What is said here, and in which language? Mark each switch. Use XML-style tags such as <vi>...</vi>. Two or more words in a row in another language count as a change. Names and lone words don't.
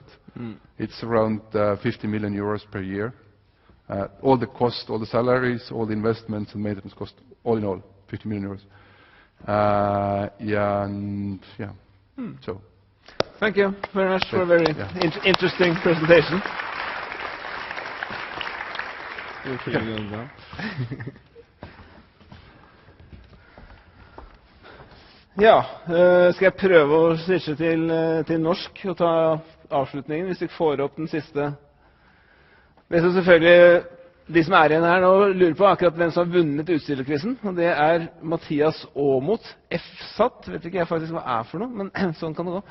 <en>It's around 50 million euros per year. All the costs, all the salaries, all the investments and maintenance costs, all in all, 50 million euros. Yeah, and yeah. So. Thank you very much for a very interesting presentation.</en> <no>Ja, skal jeg prøve å switche til norsk og ta avslutningen, hvis vi får opp den siste. Det som selvfølgelig de som er igjen her nå lurer på akkurat hvem som har vunnet utstillerkvisten, og det er Mathias Aamodt, FSAT, vet ikke jeg faktisk hva er for noe, men sånn kan det gå.</no>